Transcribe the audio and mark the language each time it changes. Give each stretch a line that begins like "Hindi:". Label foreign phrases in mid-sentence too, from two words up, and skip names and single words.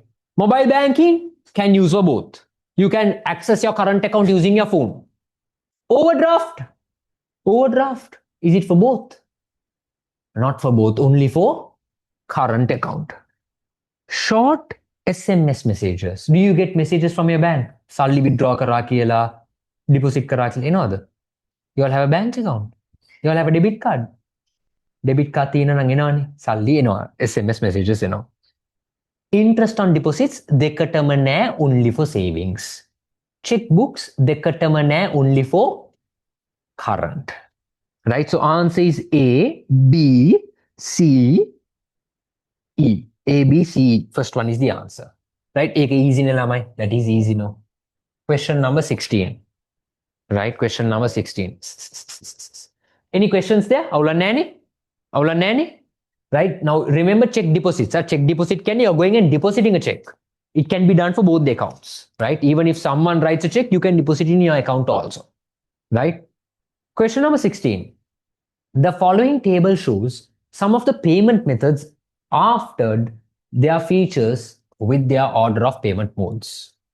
English: Mobile banking can use for both. You can access your current account using your phone. Overdraft. Overdraft. Is it for both? Not for both, only for current account. Short SMS messages. Do you get messages from your bank?
Sinhala: Salli withdraw kara kiyala, deposit kara kiyala, enawada?
English: You all have a bank account. You all have a debit card. Debit card
Sinhala: තියෙන නම් එනවනේ. සල්ලි එනවා.
English: SMS messages එනවා. Interest on deposits
Sinhala: දෙකටම නෑ,
English: only for savings.
Sinhala: Checkbooks දෙකටම නෑ,
English: only for current. Right? So answer is A, B, C, E. A, B, C, E. First one is the answer. Right?
Sinhala: ඒක easy නේ ළමයි.
English: That is easy no. Question number 16. Right? Question number 16. Any questions there?
Sinhala: අවුලක් නෑනේ? අවුලක් නෑනේ?
English: right? Now remember check deposits. Check deposit can you're going and depositing a check. It can be done for both the accounts, right? Even if someone writes a check, you can deposit in your account also, right? Question number 16. The following table shows some of the payment methods after their features with their order of payment modes.